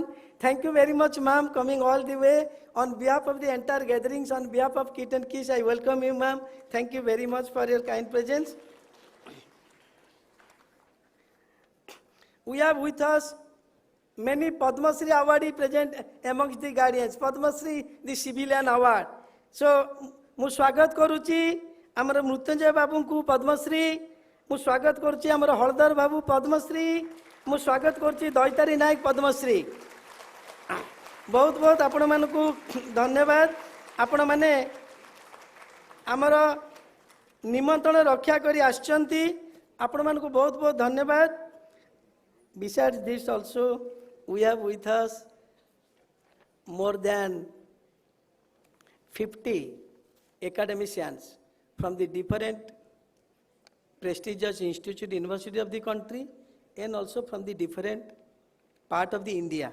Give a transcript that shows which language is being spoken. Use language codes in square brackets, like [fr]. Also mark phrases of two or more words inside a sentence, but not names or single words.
[en] Thank you very much, ma'am, coming all the way. On behalf of the entire gatherings, on behalf of Kit and Kiss, I welcome you, ma'am. Thank you very much for your kind presence. We have with us many Padma Shri awardee present amongst the guardians. Padma Shri, the civilian award. So, [or] ମୁଁ ସ୍ୱାଗତ କରୁଛି ଆମର ମୃତ୍ୟୁଞ୍ଜୟ ବାବୁଙ୍କୁ ପଦ୍ମଶ୍ରୀ, ମୁଁ ସ୍ୱାଗତ କରୁଛି ଆମର ହଳଧର ବାବୁ ପଦ୍ମଶ୍ରୀ, ମୁଁ ସ୍ୱାଗତ କରୁଛି ଦୈତାରୀ ନାୟକ ପଦ୍ମଶ୍ରୀ। ବହୁତ ବହୁତ ଆପଣମାନଙ୍କୁ ଧନ୍ୟବାଦ। ଆପଣମାନେ ଆମର ନିମନ୍ତ୍ରଣ ରକ୍ଷା କରି ଆସିଛନ୍ତି, ଆପଣମାନଙ୍କୁ ବହୁତ ବହୁତ ଧନ୍ୟବାଦ। [en] Besides this also, we have with us more than 50 academicians from the different prestigious institute, university of the country, and also from the different part of the India.